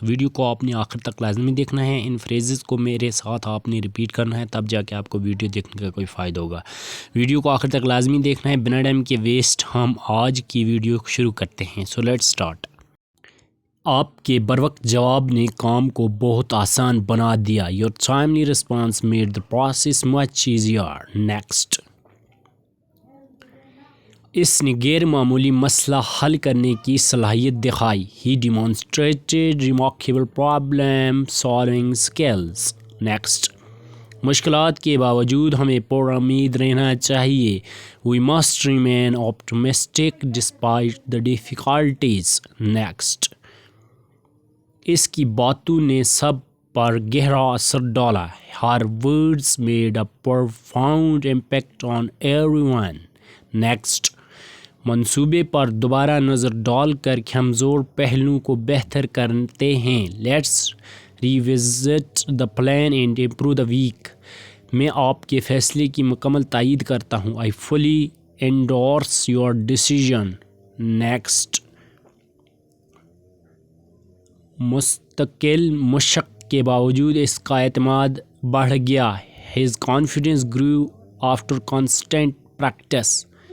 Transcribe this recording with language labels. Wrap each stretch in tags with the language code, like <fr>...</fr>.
<ur>Video کو آپ نے آخر تک لازمی دیکھنا ہے. ان فریزز کو میرے ساتھ آپ نے ریپیٹ کرنا ہے، تب جا کے آپ کو ویڈیو دیکھنے کا کوئی فائدہ ہوگا. ویڈیو کو آخر تک لازمی دیکھنا ہے. بنا ٹائم کے ویسٹ ہم آج کی ویڈیو شروع کرتے ہیں.</ur> <en>So let's start.</en> <ur>آپ کے بروقت جواب نے کام کو بہت آسان بنا دیا.</ur> <en>Your timely response made the process much easier. Next.</en> <ur>اس نے غیر معمولی مسئلہ حل کرنے کی صلاحیت دکھائی.</ur> <en>He demonstrated remarkable problem solving skills. Next.</en> <ur>مشکلات کے باوجود ہمیں پر امید رہنا چاہیے.</ur> <en>We must remain optimistic despite the difficulties. Next.</en> <ur>اس کی باتوں نے سب پر گہرا اثر ڈالا.</ur> <en>Her words made a profound impact on everyone. Next.</en> <ur>منصوبے پر دوبارہ نظر ڈال کر کمزور پہلوؤں کو بہتر کرتے ہیں.</ur> <en>Let's revisit the plan and improve the weak.</en> <ur>میں آپ کے فیصلے کی مکمل تائید کرتا ہوں.</ur> <en>I fully endorse your decision. Next.</en> <ur>مستقل مشق کے باوجود اس کا اعتماد بڑھ گیا.</ur> <en>His confidence grew after constant practice.</en>